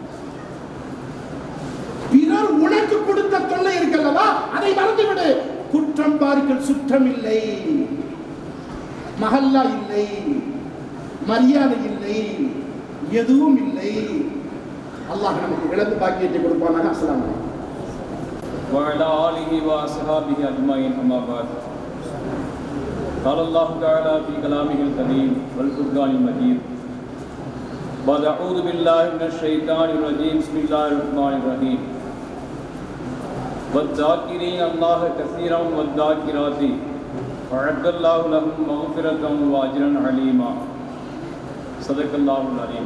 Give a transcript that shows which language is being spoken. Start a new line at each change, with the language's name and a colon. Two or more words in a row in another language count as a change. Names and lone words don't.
Tamil: பிறர் உனக்கு கொடுத்த தொல்லை இருக்கல்லவா, அதை மறந்துவிடு. குற்றம் பாருங்கள், சுற்றம் இல்லை, மஹல்லா இல்லை, மரியாதை இல்லை, எதுவும் இல்லை. அல்லாஹ் நமக்கு விளக்கு பாக்கியத்தை கொடுப்பானாக.
Arabic: السلام عليكم وعلى آله وأصحابه أجمعين أما بعد. قال الله تعالى في كلامه الكريم والفرقان المجيد بعد أعوذ بالله من الشيطان الرجيم بسم الله الرحمن الرحيم والذاكرين الله كثيرا والذاكرات أعد الله لهم مغفرة وأجرا عليما صدق الله العظيم.